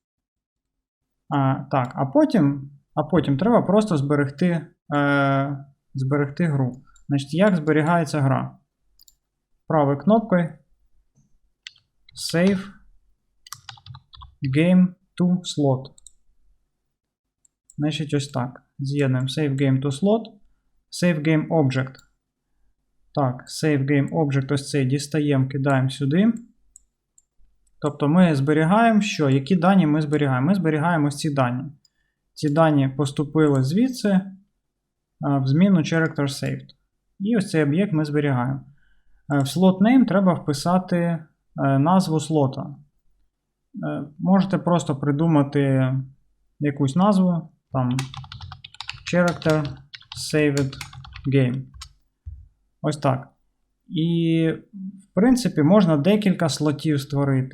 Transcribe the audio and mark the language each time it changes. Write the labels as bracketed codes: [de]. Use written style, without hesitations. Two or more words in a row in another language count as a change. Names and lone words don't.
[uk] Так, а потім треба просто зберегти гру. Значить, як зберігається гра? Правою кнопкою Save Game to Slot. Значить, ось так. З'єднуємо Save Game to Slot. Save Game Object. Так, Save Game Object ось цей дістаємо, кидаємо сюди. Тобто ми зберігаємо що? Які дані ми зберігаємо? Ми зберігаємо ось ці дані. Ці дані поступили звідси в зміну Character Saved. І ось цей об'єкт ми зберігаємо. В slot name треба вписати назву слота. Можете просто придумати якусь назву, там Character Saved Game. Ось так. І, в принципі, можна декілька слотів створити.